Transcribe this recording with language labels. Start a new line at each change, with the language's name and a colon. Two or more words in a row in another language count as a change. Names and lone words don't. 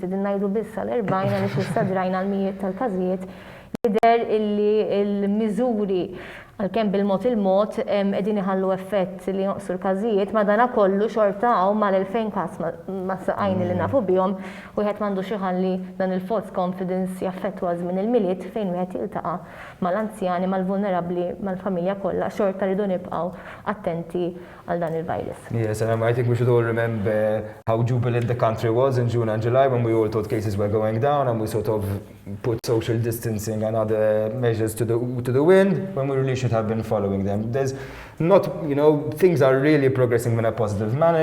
Maltese: Qegħdin ngħidu biss għal-40 għaliex issa drajna l-mijiet tal-każijiet jidher illi l-miżuri Għalkemm bil-mod il-mod qegħdin iħallu effett li jonqsu l-każijiet, ma dana kollu xorta hawn mal-2000 każ ma saqajni li nafu bihom u wieħed m'għandux iħalli dan il-
English: false confidence
Maltese: jaffettwa żmien il-miliet fejn wieħed jiltaqa' mal-anzjani, mal-vulnerabbli, mal-familja kollha xorta rridu nibqgħu attenti għal dan il-virus.
English: Yes, and I think we should all remember how jubilant the country was in June and July when we all thought cases were going down and we sort of put social distancing and other measures to the wind when we really should have been following them. There's not, things are really progressing in a positive manner.